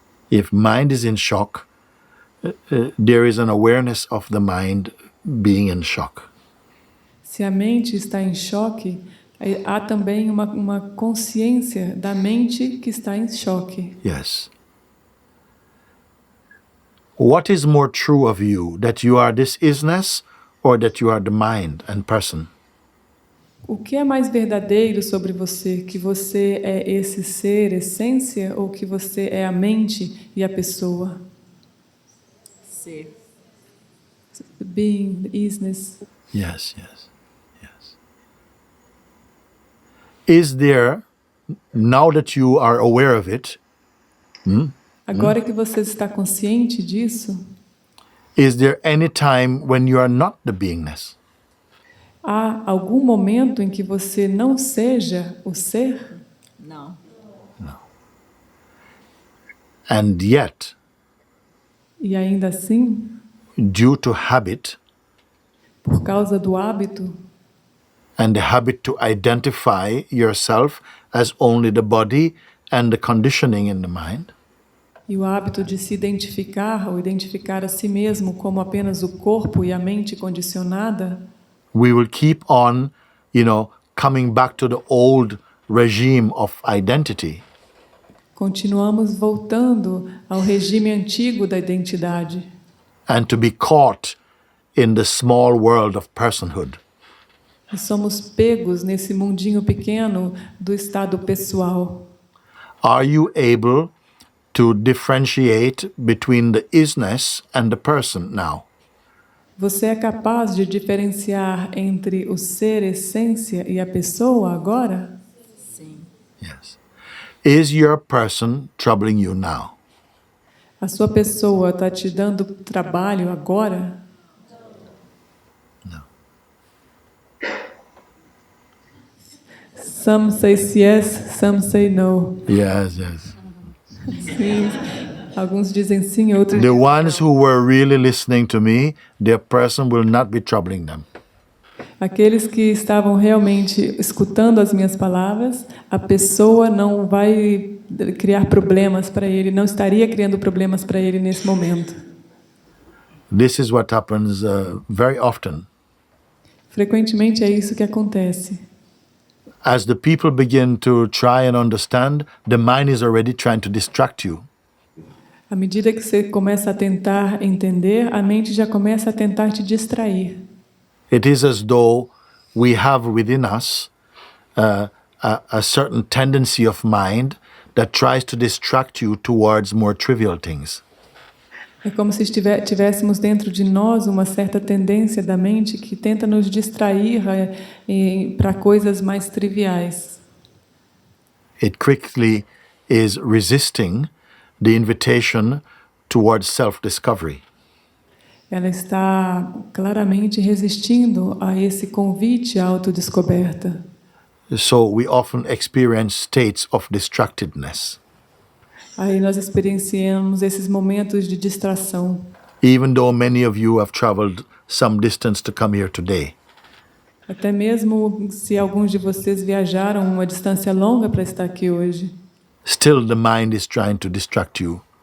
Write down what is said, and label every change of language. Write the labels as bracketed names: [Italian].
[English] If mind is in shock, there is an awareness of the mind being in shock. [Portuguese] Se a mente está em choque, há também uma consciência da mente que está em choque. [English] Yes. What is more true of you, that you are this isness or that you are the mind and person? [Portuguese] O que é mais verdadeiro sobre você? Que você é esse ser, essência, ou que você é a mente e a pessoa? Ser. [English] The being, the isness. Yes, yes, yes. Is there, now that you are aware of it, [Portuguese] Agora que você está consciente disso, [English] is there any time when you are not the beingness? [Portuguese] há algum momento em que você não seja o ser? Não. [English] And yet, [Portuguese] E ainda assim, [English] due to habit, [Portuguese] por causa do hábito, [English] and the habit to identify yourself as only the body and the conditioning in the mind, [Portuguese] e o hábito de se identificar ou identificar a si mesmo como apenas o corpo e a mente condicionada, [English] we will keep on, coming back to the old regime of identity. [Portuguese] continuamos voltando ao regime antigo da identidade [English] And to be caught in the small world of personhood. [Portuguese] e somos pegos nesse mundinho pequeno do estado pessoal. [English] Are you able to differentiate between the isness and the person now? [Portuguese] Você é capaz de diferenciar entre o ser, essência e a pessoa agora? Sim. [English] Yes. Is your person troubling you now? [Portuguese] A sua pessoa está te dando trabalho agora? [English] No. Some say yes, some say no. Yes, yes. [Portuguese] Sim, alguns dizem sim, outros [English] The [Portuguese] dizem [English] ones [Portuguese] não. [English] who were really listening to me, their person will not be troubling them. [Portuguese] Aqueles que estavam realmente escutando as minhas palavras, a pessoa não vai criar problemas para ele, não estaria criando problemas para ele nesse momento. [English] This is what happens very often. [Portuguese] Frequentemente é isso que acontece. [English] As the people begin to try and understand, the mind is already trying to distract you. [Portuguese] À medida que você começa a tentar entender, a mente já começa a tentar te distrair. [English] It is as though we have within us a certain tendency of mind that tries to distract you towards more trivial things. [Portuguese] É como se tivéssemos dentro de nós uma certa tendência da mente que tenta nos distrair para coisas mais triviais. [English] It quickly is resisting the invitation towards self-discovery. [Portuguese] Ela está claramente resistindo a esse convite à autodescoberta. [English] So we often experience states of distractedness. [Portuguese] Aí nós experienciamos esses momentos de distração. [English] Even though many of you have traveled some distance to come here today. [Portuguese] Até mesmo se alguns de vocês viajaram uma distância longa para estar aqui hoje. [English] Still the mind is trying to distract you.